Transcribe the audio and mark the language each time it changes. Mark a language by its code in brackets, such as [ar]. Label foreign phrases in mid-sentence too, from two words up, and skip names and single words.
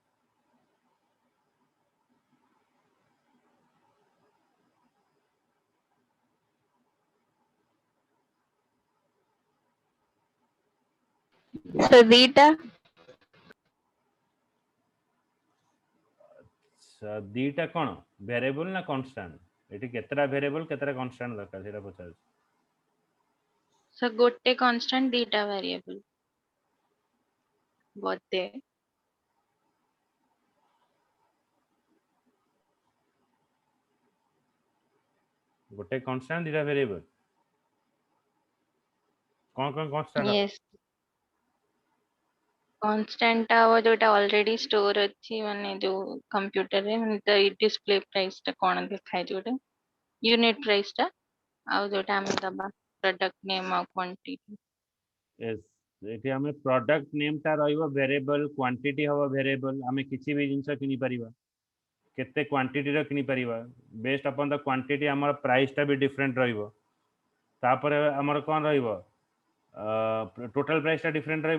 [or] ସୋ ଦିଟା ଦିଟା କ'ଣ ଭେରିଏବଲ ନା କନଷ୍ଟାଣ୍ଟ? ଏଠି କେତେଟା ଭେରିଏବଲ କେତେଟା କନଷ୍ଟାଣ୍ଟ ଦରକାର ସେଇଟା ପଚାରୁଛି। ସୋ ଗୋଟେ କନଷ୍ଟାଣ୍ଟ ଦିଟା ଭେରିଏବଲ. Bote. ଗୋଟେ କନଷ୍ଟାଣ୍ଟ ଦିଟା ଭେରିଏବଲ କ'ଣ କନଷ୍ଟାଣ୍ଟ? Yes. Constant ଟା ହବ ଯୋଉଟା [en] already store [or] ଅଛି ମାନେ ଯୋଉ computer ରେ ମାନେ ତ [en] display price [or] ଟା କ'ଣ ଦେଖାଏ ଯୋଉଟା [en] unit price [or] ଟା ଆଉ ଯୋଉଟା ଆମେ ଦବା [en] product name [or] ଆଉ quantity. ଏଠି ଆମେ [en] product name [or] ଟା ରହିବ ଭେରିଏବଲ, କ୍ୱାଣ୍ଟିଟି ହବ ଭେରିଏବଲ। ଆମେ କିଛି ବି ଜିନିଷ କିଣି ପାରିବା, କେତେ କ୍ୱାଣ୍ଟିଟିର କିଣି ପାରିବା, [en] based upon the quantity [or] ଆମର ପ୍ରାଇସଟା ବି ଡିଫରେଣ୍ଟ ରହିବ। ତାପରେ ଆମର କ'ଣ ରହିବ, [en] total price [or] ଡିଫରେଣ୍ଟ ରହିବ।